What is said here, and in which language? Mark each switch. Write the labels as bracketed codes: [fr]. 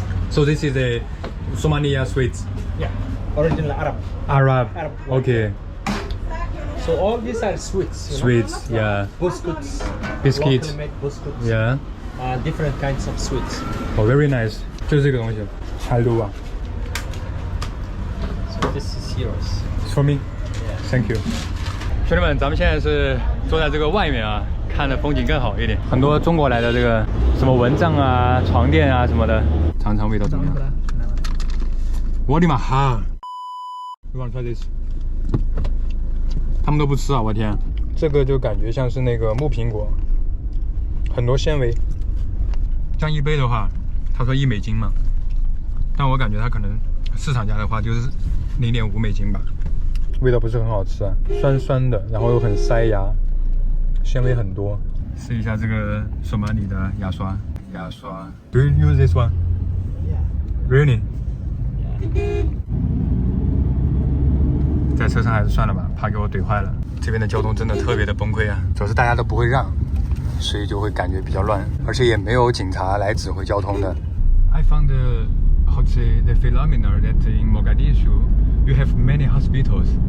[en] So this is a Somalia sweets. Yeah. Original Arab. Arab. Arab. Okay. So all these are sweets. You Sweets. know? Yeah. Biscuits. Biscuits. Local made biscuits. Yeah. Different kinds of sweets. Oh, very nice. [zh] 就是这个东西，Halwa. [en] So this is yours. It's for me. Thank you. [zh] 兄弟们，咱们现在是坐在这个外面啊，看的风景更好一点。很多中国来的这个什么蚊帐啊、床垫啊什么的，尝尝味道怎么样？我的妈哈 [en] ！You want to try this？ [zh] 他们都不吃啊！我天，这个就感觉像是那个木苹果，很多纤维。这样一杯的话，他说$1嘛，但我感觉它可能市场价的话就是$0.5吧。味道不是很好吃啊，酸酸的，然后又很塞牙，纤维很多。试一下这个索马里的牙刷。 [en] Do you use this one? Yeah. Really? [zh] 在车上还是算了吧，怕给我怼坏了。这边的交通真的特别的崩溃啊，主要是大家都不会让，所以就会感觉比较乱，而且也没有警察来指挥交通的。 [en] I found how to say the phenomenon that in Mogadishu you have many hospitals.